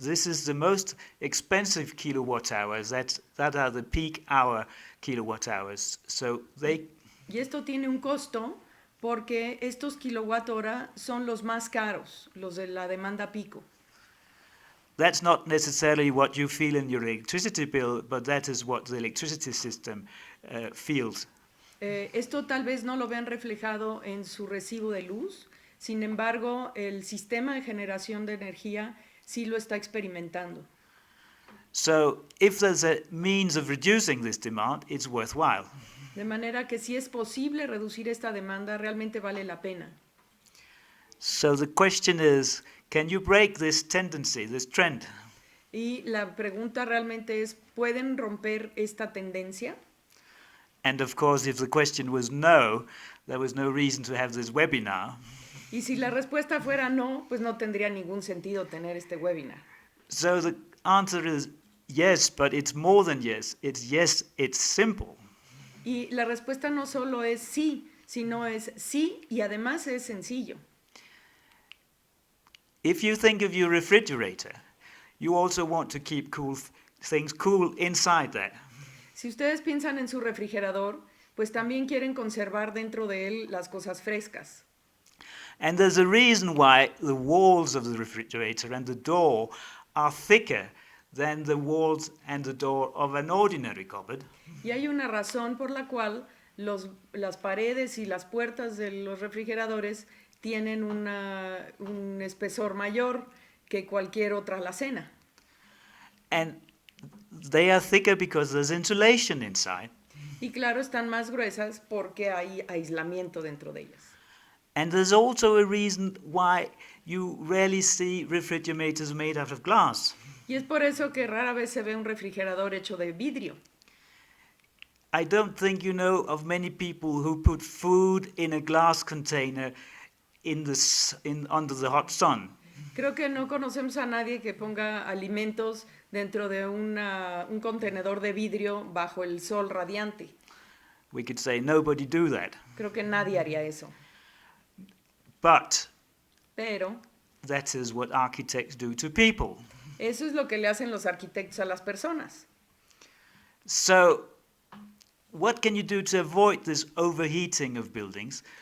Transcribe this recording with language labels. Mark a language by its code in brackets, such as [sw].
[en] This is the most expensive kilowatt hours. That are the peak hour kilowatt hours. [es] Y esto tiene un costo porque estos kilowatt hora son los más caros, los de la demanda pico. [en] That's not necessarily what you feel in your electricity bill, but that is what the electricity system feels. [es] Esto tal vez no lo vean reflejado en su recibo de luz, sin embargo, el sistema de generación de energía sí lo está experimentando. [en] So, if there's a means of reducing this demand, it's worthwhile. [es] De manera que si es posible reducir esta demanda, realmente vale la pena. [en] So the question is, can you break this tendency, this trend? [es] Y la pregunta realmente es, ¿pueden romper esta tendencia? [en] And of course, if the question was no, there was no reason to have this webinar. [es] Y si la respuesta fuera no, pues no tendría ningún sentido tener este webinar. [en] So the answer is yes, but it's more than yes. It's yes, it's simple. [es] Y la respuesta no solo es sí, sino es sí y además es sencillo. [en] If you think of your refrigerator, you also want to keep things cool inside there. [es] Si ustedes piensan en su refrigerador, pues también quieren conservar dentro de él las cosas frescas. [en] And there's a reason why the walls of the refrigerator and the door are thicker than the walls and the door of an ordinary cupboard. [es] Y hay una razón por la cual las paredes y las puertas de los refrigeradores tienen un espesor mayor que cualquier otra alacena. [en] And they are thicker because there's insulation inside. [es] Y claro, están más gruesas porque hay aislamiento dentro de ellas. [en] And there's also a reason why you rarely see refrigerators made out of glass. [es] Y es por eso que rara vez se ve un refrigerador hecho de vidrio. [en] I don't think you know of many people who put food in a glass container under the hot sun. [es] Creo que no conocemos a nadie que ponga alimentos dentro de un contenedor de vidrio bajo el sol radiante. [en] We could say nobody do that. [es] Creo que nadie haría eso. Pero [en] that is what architects do to people. [es] Eso es lo que le hacen los arquitectos a las personas. [en] So, what can you do to avoid this overheating of buildings?